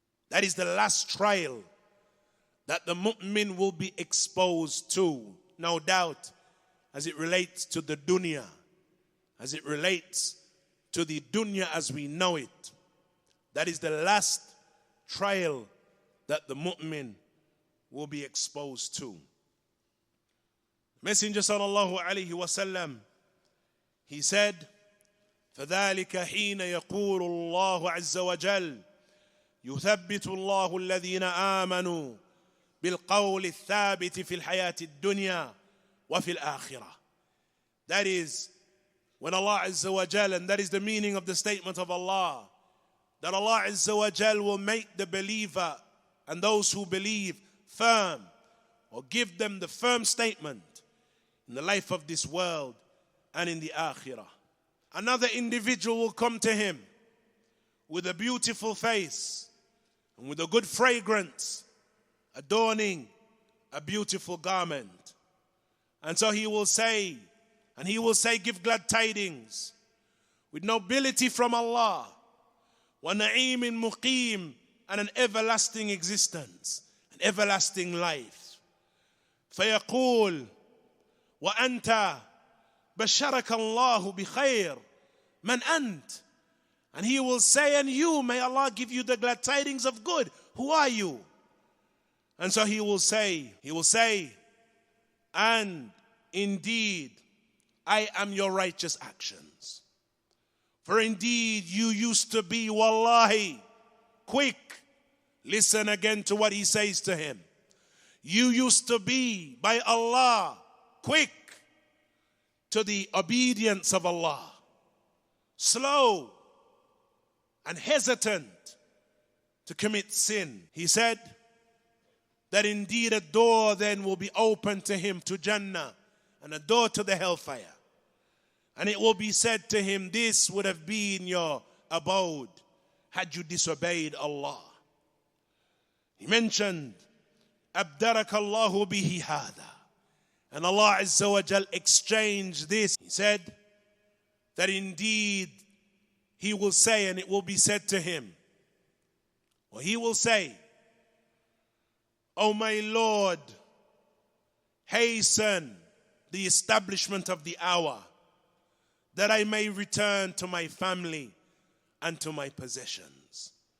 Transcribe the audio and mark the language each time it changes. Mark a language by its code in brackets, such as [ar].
[en] That is the last trial that the mu'min will be exposed to. No doubt, as it relates to the dunya, as it relates to the dunya as we know it. That is the last trial that the mu'min will be exposed to. Messenger sallallahu alayhi wasallam, he said, [ar] فَذَلِكَ حِينَ يَقُولُ اللَّهُ عَزَّ وَجَلَّ يُثَبِّتُ اللَّهُ الَّذِينَ آمَنُوا بِالْقَوْلِ الثَّابِتِ فِي الْحَيَاةِ الدُّنْيَا وَفِي الْآخِرَةِ. [en] That is when Allah Azza wa Jal, and that is the meaning of the statement of Allah, that Allah Azza wa Jal will make the believer and those who believe firm or give them the firm statement in the life of this world and in the akhirah. Another individual will come to him with a beautiful face and with a good fragrance, adorning a beautiful garment. And so he will say, give glad tidings with nobility from Allah, [ar] wa na'imin muqim, [en] and an everlasting existence, an everlasting life. [ar] فيقول وأنت بشرك الله بخير من أنت. [en] And he will say, and you, may Allah give you the glad tidings of good. Who are you? And so he will say, and indeed, I am your righteous actions. For indeed, you used to be, wallahi, quick. Listen again to what he says to him. You used to be, by Allah, quick to the obedience of Allah, slow and hesitant to commit sin. He said that indeed a door then will be opened to him to Jannah and a door to the hellfire. And it will be said to him, this would have been your abode had you disobeyed Allah. He mentioned, [ar] أَبْدَرَكَ اللَّهُ بِهِ هَذَا. [en] And Allah Azza wa Jal exchanged this. He said that indeed he will say, and it will be said to him, or he will say, O my Lord, hasten the establishment of the hour, that I may return to my family and to my possessions.